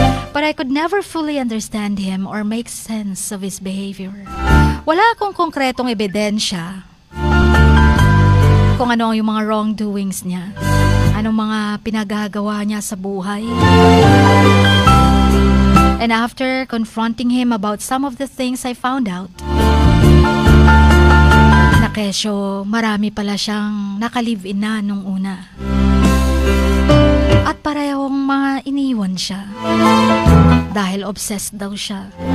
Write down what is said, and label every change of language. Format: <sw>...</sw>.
<en>But I could never fully understand him or make sense of his behavior.</en> <tl>Wala akong konkretong ebidensya kung ano yung mga wrongdoings niya, anong mga pinagagawa niya sa buhay.</tl> <en>And after confronting him about some of the things I found out,</en> <tl>na kesyo marami pala siyang naka-live-in na nung una. At parehong mga iniwan siya dahil obsessed daw siya.</tl>